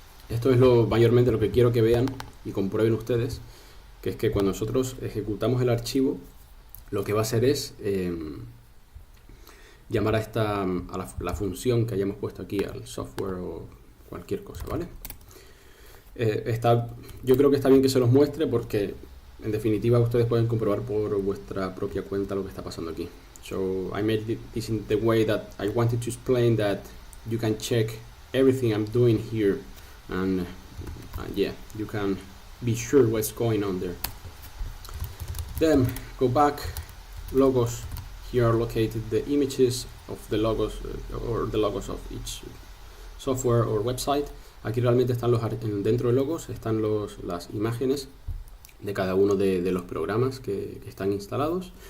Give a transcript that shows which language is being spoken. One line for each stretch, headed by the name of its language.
Spanish: Esto es mayormente lo que quiero que vean y comprueben ustedes, que es que cuando nosotros ejecutamos el archivo, lo que va a hacer es llamar a la función que hayamos puesto aquí, al software o cualquier cosa, ¿vale? Yo creo que está bien que se los muestre porque en definitiva ustedes pueden comprobar por vuestra propia cuenta lo que está pasando aquí.
English: So I made this in the way that I wanted to explain that you can check everything I'm doing here, and yeah, you can be sure what's going on there. Then go back, logos. Here are located the images of the logos or the logos of each software or website.
Spanish: Aquí realmente están dentro de logos están las imágenes de cada uno de los programas que están instalados.